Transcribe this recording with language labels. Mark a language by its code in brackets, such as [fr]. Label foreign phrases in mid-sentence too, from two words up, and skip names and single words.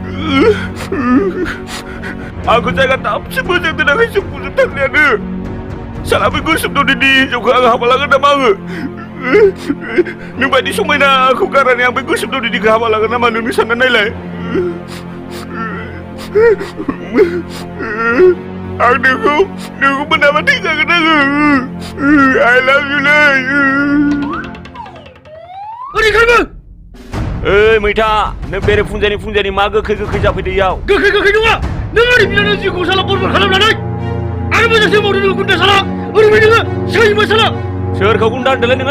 [brx] आंखौ जायगा दाबसे मोजां दोनाखैसो बुजोबथारनायानो साला बै गोसोम दौदिनि हिनजावखौ आं हाबा लागोन नामा आङो नों बायदि समायनाखौ गारनानै आं बै गोसोम दौदिनिखौ हाबा लागोन नामा नोंनो सानना नायलाय आं नोंखौ मोनाबा थैखागोन आङो [en] I love you [brx] लै ओरैखायबो ओइ मैथा नों बेरे फुंजानि मा गोखै जाफैदो इयाव गोखै नङा नों आंनि बिनानाव जिउखौ साला बरबाद खालामनानै आरो मोजांसो मावदों नोङो गुन्दा साला ओरैबायदि नोङो सैमा साला सोरखौ गुन्दा होनदोंलै नोङो